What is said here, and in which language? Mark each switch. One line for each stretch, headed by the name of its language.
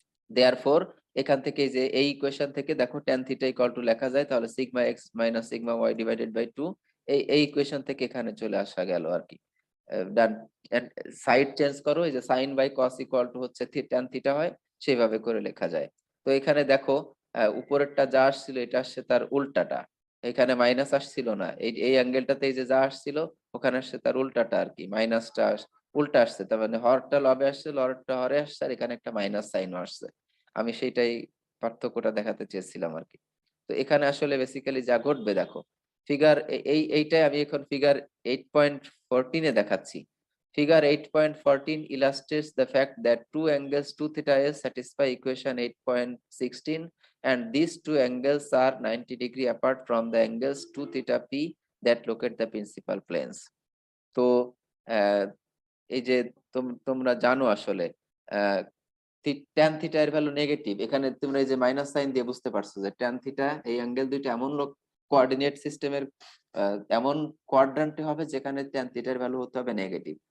Bangla: Therefore এখান থেকে যে এই ইকুয়েশন থেকে দেখো tan theta equal to লেখা যায়, তাহলে sigma x minus sigma y divided by 2, এই ইকুয়েশন থেকে এখানে চলে আসা গেল আর কি। ডান, সাইড চেঞ্জ করো, এই যে sin by cos equal to হচ্ছে tan theta হয়, সেইভাবে করে লেখা যায়। তো এখানে দেখো উপরেরটা যা আসছিল এটা আসছে তার উল্টাটা, এখানে মাইনাস আসছিল না, এই অ্যাঙ্গেলটাতে এই যে যা আসছিল ওখানে আসছে তার উল্টাটা আর কি, মাইনাসটা উল্টা আসছে, তার মানে হরটা লবে আসছে, লরটা হরে আসছে, আর এখানে একটা মাইনাস সাইনও আসছে। আমি সেইটাই পার্থক্যটা দেখাতে চেয়েছিলাম আর কি। তো এখানে আসলে বেসিক্যালি যা ঘটবে দেখো, ফিগার এইটাই আমি এখন ফিগার 8.14 এ দেখাচ্ছি।
English: Figure 8.14 illustrates the fact that two angles 2 theta s satisfy equation 8.16 and these two angles are 90 degree apart from the angles 2 theta p that locate the principal planes.
Bangla: তো এই যে তোমরা জানো আসলে ট্যান থিটা এর value negative, এখানে তোমরা এই যে মাইনাস সাইন দিয়ে বুঝতে পারছো যে ট্যান থিটা এই অ্যাঙ্গেল দুইটা এমন কোঅর্ডিনেট সিস্টেমের এমন কোয়াড্রান্টে হবে যেখানে ট্যান থিটার ভ্যালু হতে হবে নেগেটিভ।